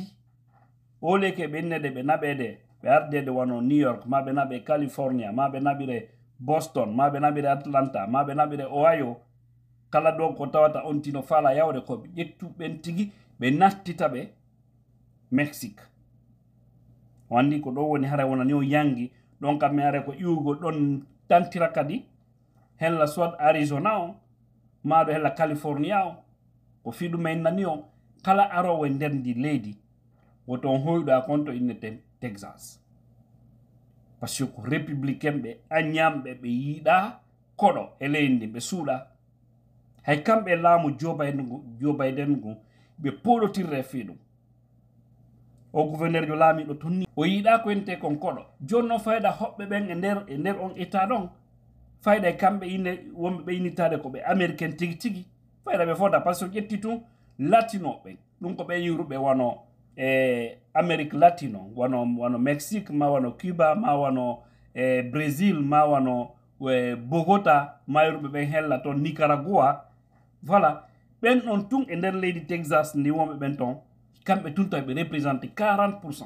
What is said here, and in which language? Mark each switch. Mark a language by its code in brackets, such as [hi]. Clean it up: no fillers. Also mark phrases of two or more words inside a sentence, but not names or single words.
[ff] o leke ɓe innede ɓe naɓede ɓe ardede wano New York ma ɓe naɓe California ma ɓe naɓire Boston ma ɓe naɓire Atlanta ma ɓe naɓire Ohio kala ɗo ko tawata on tino fala yawde ko ɓe ƴettu ɓen tigi ɓe nattita ɓe Mexique o andi ko ɗo woni haray wonani o yangi ɗon kam mi are ko iwugol ɗon tantira kadi hella soit Arizona o maɗo hella California o ko fiɗumen nani o kala arowo e nder ndi leydi woto on hoyɗo a konto innete Texas [fr] par ce que [ff] ko républicain ɓe añamɓe ɓe yiiɗa koɗo e leydi ndi ɓe suuɗa hay kamɓe laamu Joe Biden ngu ɓe poɗotirre fiɗum o gouverneur jo laamiɗo tonni o yiiɗa ko ente kon koɗo joni noon fayda hoɓɓe ɓen e nder on état ɗon fayda e kamɓe wonɓe ɓe innitade ko ɓe américain tigi tigi fayda ɓe fota [fr] par ce que [ff] ƴetti tun latino ɓen ɗum ko ɓe yiruɓe wano Amérique latino wano Mexique ma wano Cuba ma wano Brésil ma wano Bogota ma yiruɓe ɓen hella toon Nicaragua voilà ɓen ɗon tun e nder leydi Texas ndi wonɓe ɓen ton kamɓe tun tawi ɓe représenté 40%.